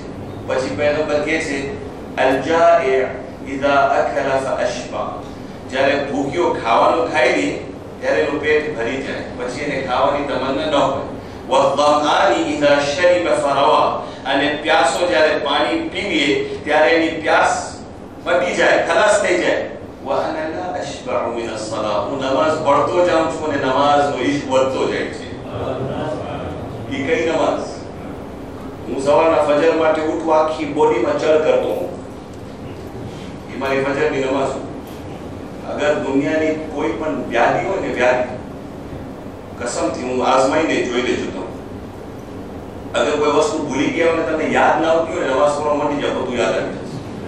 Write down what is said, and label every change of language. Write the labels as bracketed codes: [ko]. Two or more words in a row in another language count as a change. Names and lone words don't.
[gu] પછી પૈગંબર કહે છે [ar] الجائع إذا أكل فأشبع. [gu] જ્યારે ભૂખ્યો ખાવાનું ખાઈ લે ત્યારે એનું પેટ ભરી જાય, પછી એને ખાવાની તમન્ના ન હોય. [ar] والظمآن إذا شرب فروى. [gu] અને પ્યાસો જ્યારે પાણી પી લે ત્યારે એની પ્યાસ પતી જાય, ખલાસ થઈ જાય. [ar] وأنا لا أشبع من الصلاة. [gu] હું નમાઝ પઢતો જાઉં છું અને નમાઝનો ઇશ્ક વધતો જાય છે. ઈ કઈ નમાઝ? હું સવારના ફજર માટે ઉઠું, આખી બોડીમાં ચળ કરતો હું. એ મારી ફજરની નમાઝ. અગર દુનિયાની કોઈ પણ વ્યાધિ હોય ને, વ્યાધિ કસમથી હું આઝમાઈને જોઈ લેજો તો, અગર કોઈ વસ્તુ ભૂલી ગયા હોય ને તમને યાદ ના આવતી હોય, નમાઝ પઢવા માંડી જાવ, બધું યાદ આવી જશે.